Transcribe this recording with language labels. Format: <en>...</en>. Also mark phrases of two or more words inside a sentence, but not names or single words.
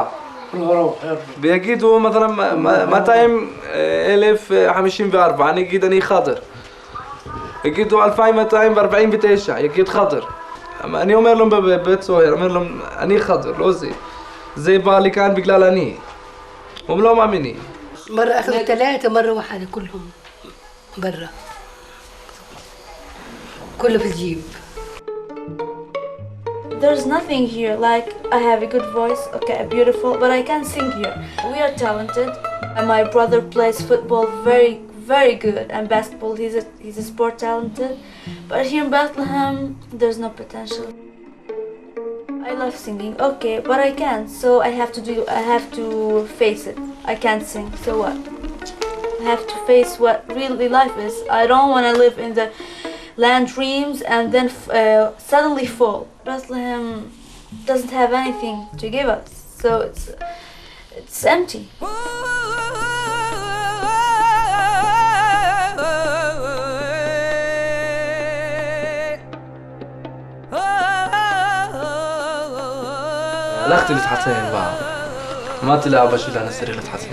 <he>ויגידו 200,054, אני אגיד אני חדר. יגידו 2249, יגיד חדר. אני אומר להם בבית סוהר, אומר להם אני חדר, לא זה. זה בא לי כאן בגלל אני. הם לא מאמינים.</he> <ar>مرة أخذوا 3 مرة واحدة كلهم برا، كله في الجيب.</ar> <en>There's nothing here, like I have a good voice, okay, beautiful, but I can't sing here. We are talented, and my brother plays football very good, and basketball, he's a sport talented. But here in Bethlehem, there's no potential. I love singing, okay, but I can't, so I have to face it. I can't sing, so what? I have to face what really life is. I don't want to live in the land dreams and then suddenly fall. Bethlehem doesn't have anything to give us, so it's empty.</en> <he>הלכתי להתחתן פעם, אמרתי לאבא שלי אני צריך להתחתן.</he>